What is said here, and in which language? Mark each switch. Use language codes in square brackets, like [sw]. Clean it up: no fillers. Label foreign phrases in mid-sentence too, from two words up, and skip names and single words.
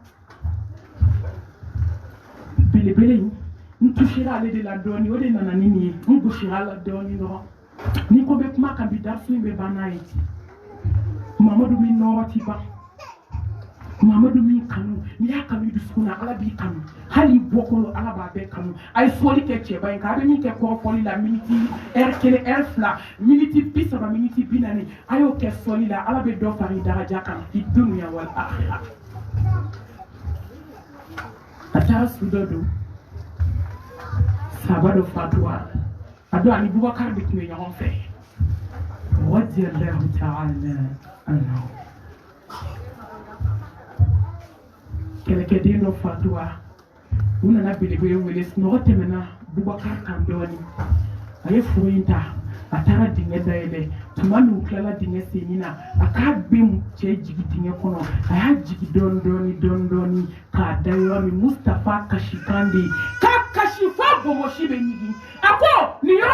[bm] belebele in n tusira ale de la dɔɔni o de nana ni nin ye n gosira la dɔɔni dɔrɔn ni ko bɛ kuma kan bi darisu in bɛ ban n'a ye mamadu min nɔrɔ ti ban mamadu min kanu n'i y'a kanu i dusukun na ala b'i kanu hali i bɔkolo ala b'a bɛɛ kanu a ye fɔli kɛ cɛba in kan a bɛ min kɛ kɔrɔfɔli la miniti ɛri 1 ɛri 2 miniti 30 miniti 40 a y'o kɛ fɔli la ala bɛ dɔ fara i daraja kan i dunuya [ar] والآخرة [bm] a taara su dɔ don sahaba dɔ fatura a don ani bubakar de tun bɛ ɲɔgɔn fɛ [ar] رضي الله تعالى عنه [bm] kɛlɛkɛden dɔ fatura u nana belebele wele sunɔgɔ tɛmɛna bubakar kan dɔɔni a ye furu in ta a taara dingɛ dayɛlɛ tuma min u tilala dingɛ senni na a k'a bɛ cɛ jigi dingɛ kɔnɔ a y'a jigi dɔɔni k'a da yɔrɔ min mustafa kasikan de ye k'a kasi fɔ bomosi bɛ ɲigin a ko nin yɔrɔ